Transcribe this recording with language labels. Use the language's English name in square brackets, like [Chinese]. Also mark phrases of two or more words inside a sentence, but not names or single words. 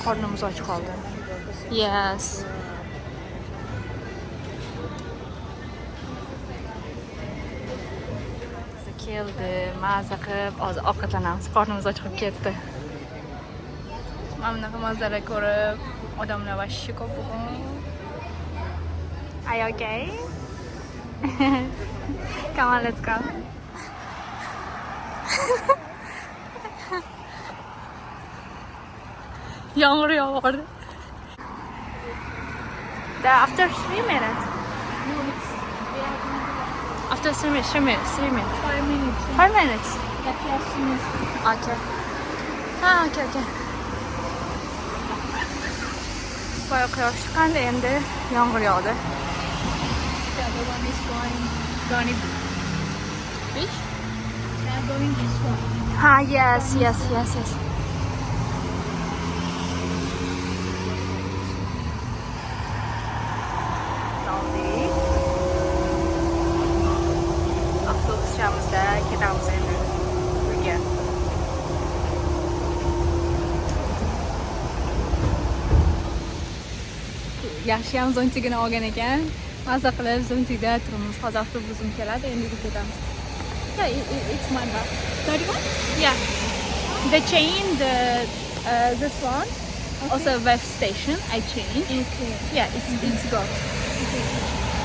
[Uzbek] Qornimiz och qoldi. Yes. Keldi, mazza qilib, hozir ovqatlanamiz. Qornimiz och qolib ketdi. Mana bunaqa manzara ko'rib, odamlar vashshi ko'p bugun. [English] Are you okay? Come on, let's go. [Turkish] Yağmur yağardı. [English] After 3 minutes. No, it's After 3 minutes. 5 minutes. 5 minutes. Like last minute. Okay. Ha, okay. [Uzbek] Bayağı quyosh chiqqandi, endi yomg'ir yog'di. [English] The other one is going Beach? they are going this one. Ha, yes. Lovely. [Uzbek] Avtobus chamizda ketamiz endi uyga. Yaxshiyam zo'ntigini olgan ekan. Mazza qilib zo'ntigida turamiz. Hozir avtobusim keladi, endi ketamiz. [English] Yeah, it's my bus. 31? Yeah. They changed this one. Also, web station. I changed. Okay. Yeah, it's good. Okay.